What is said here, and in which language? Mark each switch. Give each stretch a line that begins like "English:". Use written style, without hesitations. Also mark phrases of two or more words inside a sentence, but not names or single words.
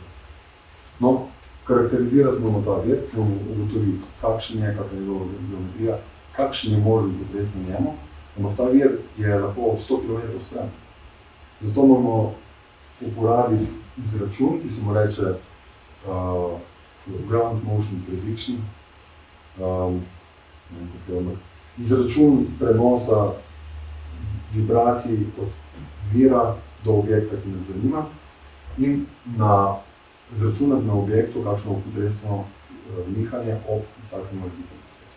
Slovenian: No, karakterizirati moramo ta vir, moramo ugotoviti, kakšna je njegova geometrija, kakšen je možen potres na njemu, ampak ta vir je lahko 100 km stran. Zato moramo uporabiti izračun, ki se mu reče
English: ground motion prediction,
Slovenian: izračun prenosa vibracij od vira do objekta, ki nas zanima, in izračunati na objektu, kakšno bo potresno nihanje ob takem morebitnem potresu.